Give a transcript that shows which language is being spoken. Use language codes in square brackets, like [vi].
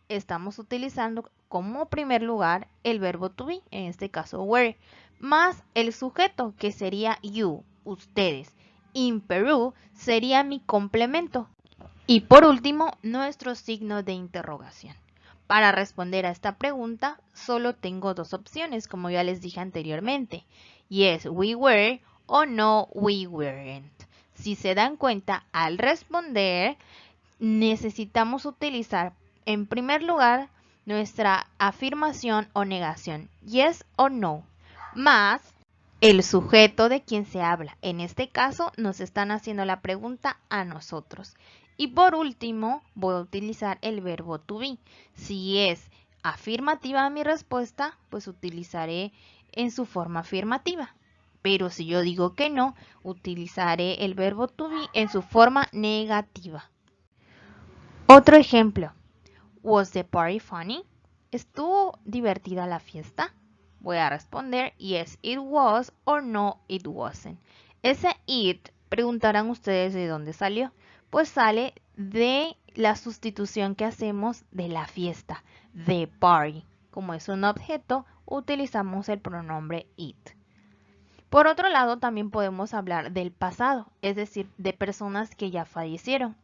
[es] Estamos utilizando como primer lugar el verbo to be, en este caso were, más el sujeto que sería you, ustedes. [en] In Peru [es] sería mi complemento. Y por último, nuestro signo de interrogación. Para responder a esta pregunta, solo tengo dos opciones, como ya les dije anteriormente. [en] Yes, we were o no, we weren't. [es] Si se dan cuenta, al responder, necesitamos utilizar en primer lugar nuestra afirmación o negación, yes o no, más el sujeto de quien se habla. En este caso nos están haciendo la pregunta a nosotros. Y por último voy a utilizar el verbo to be. Si es afirmativa mi respuesta, pues utilizaré en su forma afirmativa. Pero si yo digo que no, utilizaré el verbo to be en su forma negativa. Otro ejemplo. [en] Was the party funny? [es] ¿Estuvo divertida la fiesta? Voy a responder [en] yes, it was or no, it wasn't. [es] Ese it, preguntarán ustedes de dónde salió. Pues sale de la sustitución que hacemos de la fiesta, [en] the party. [es] Como es un objeto, utilizamos el pronombre it. Por otro lado, también podemos hablar del pasado, es decir, de personas que ya fallecieron.